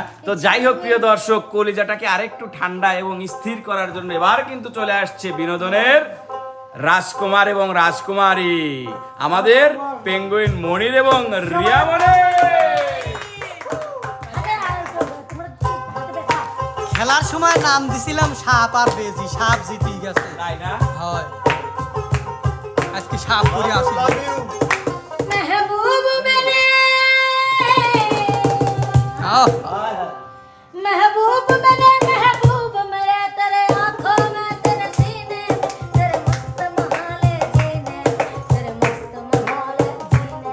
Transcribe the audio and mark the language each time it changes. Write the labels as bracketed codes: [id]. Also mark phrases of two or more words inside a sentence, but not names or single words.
[bn] তো যাই হোক প্রিয় দর্শক, কলিজাটাকে আরেকটু ঠান্ডা এবং স্থির করার জন্য এবার কিন্তু চলে আসছে বিনোদনের রাজকুমার এবং রাজকুমারী, আমাদের পেঙ্গুইন মনির এবং রিয়া মনি। খেলার সময় নাম দিছিলাম সাপ আর বেজি, সাপ জিতে গেছে। তাই না? হয় আজকে সাপ পরে আসি। [hi] महबूब मेरे আহ, महबूब मेरे महबूब मेरे तेरे आंखों में तेरे सीने तेरे मस्त महाले जीने तेरे मस्त महाले जीने